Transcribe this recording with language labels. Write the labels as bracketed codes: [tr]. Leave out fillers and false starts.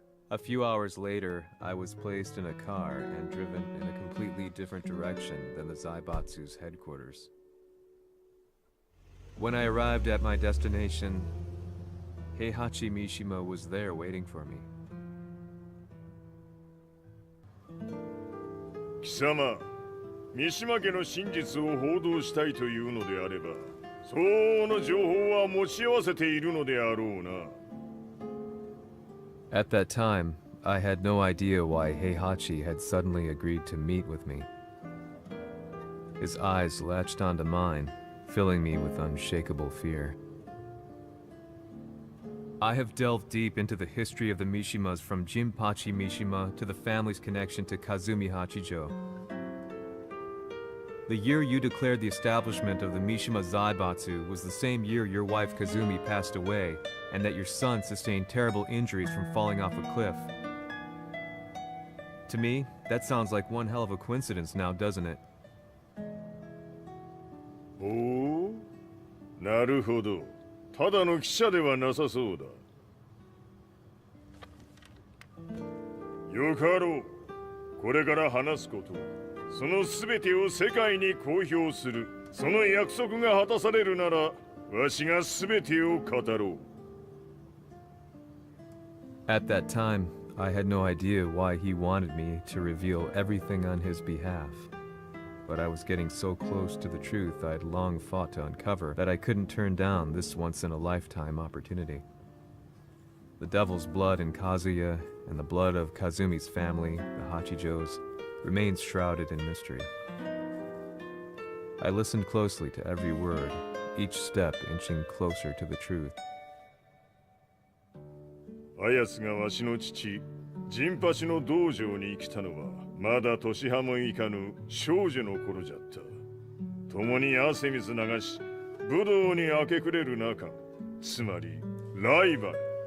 [en] A few hours later, I was placed in a car and driven in a completely different direction than the Zaibatsu's headquarters. When I arrived at my destination, Heihachi Mishima was there waiting for me. [ja] 貴様、三島家の真実を報道したいというのであれば、相応の情報は持ち合わせているのであろうな。 [en] At that time, I had no idea why Heihachi had suddenly agreed to meet with me. His eyes latched onto mine, filling me with unshakable fear. I have delved deep into the history of the Mishimas from Jinpachi Mishima to the family's connection to Kazumi Hachijo. The year you declared the establishment of the Mishima Zaibatsu was the same year your wife Kazumi passed away, and that your son sustained terrible injuries from falling off a cliff. To me, that sounds like one hell of a coincidence now, doesn't it? [ja] おお、なるほど。ただの記者ではなさそうだ。よかろう。これから話すこと、その全てを世界に公表する。その約束が果たされるなら、わしが全てを語ろう。 [en] At that time, I had no idea why he wanted me to reveal everything on his behalf. But I was getting so close to the truth I'd long fought to uncover that I couldn't turn down this once-in-a-lifetime opportunity. The devil's blood in Kazuya and the blood of Kazumi's family, the Hachijos, remains shrouded in mystery. I listened closely to every word, each step inching closer to the truth. [ja] あやつがわしの父、陣八の道場に来たのは、まだ年端もいかぬ少女の頃じゃった。共に汗水流し、武道に明け暮れる中、つまりライバル。